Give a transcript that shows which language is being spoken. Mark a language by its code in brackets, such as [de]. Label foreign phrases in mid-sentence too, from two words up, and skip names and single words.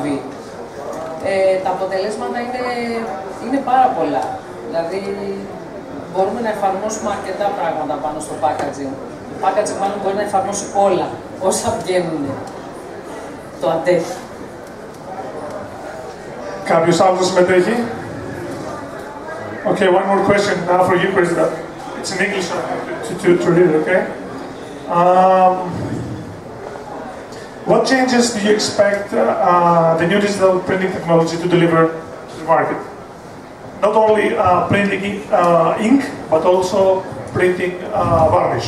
[el] Τα αποτελέσματα είναι πάρα πολλά. Δηλαδή μπορούμε να εφαρμόσουμε αρκετά πράγματα πάνω στο packaging. Το packaging μάλλον μπορεί να εφαρμόσει όλα όσα βγαίνουν. Το αντέχει. Κάποιος άλλος συμμετέχει? [en] Okay, one more question now for you, Chris. It's in English, so I have to read it, okay? What changes do you expect the new digital printing technology to deliver to the market? Not only printing ink, but also printing varnish.